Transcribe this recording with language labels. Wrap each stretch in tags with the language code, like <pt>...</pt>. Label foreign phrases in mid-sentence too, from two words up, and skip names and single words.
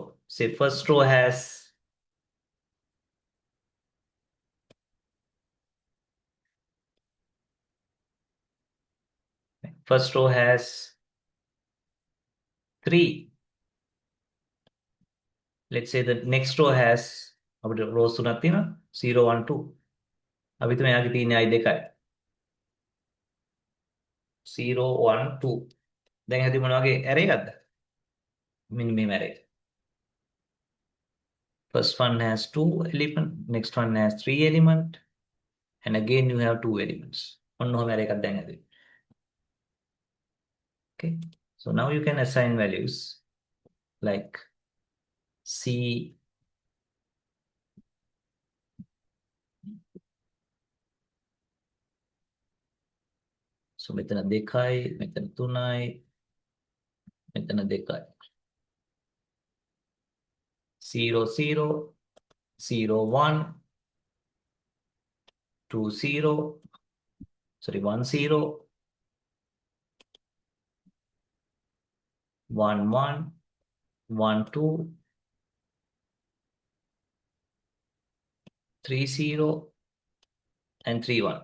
<en>Say first row has first row has 3. Let's say the next row has</en> <si>අපිට rows තුනක් තියෙනවා</si> <en>0 1 2.</en> <si>අපි හිතමු එයාගේ තියෙන i 2යි. 0 1 2. දැන් හැදි මොන වගේ array එකක්ද? මෙන්න මේ array.</si> <en>First one has 2 element, next one has 3 element, and again you have 2 elements.</en> <si>ඔන්න ඔහම array එකක් දැන් හැදුවේ.</si> <en>Okay, so now you can assign values like C so</en> <si>මෙතන 2යි, මෙතන 3යි, මෙතන 2යි.</si> <en>0 0 0 1 2 0 sorry 1 0 1 1 1 2 3 0 and 3 1.</en>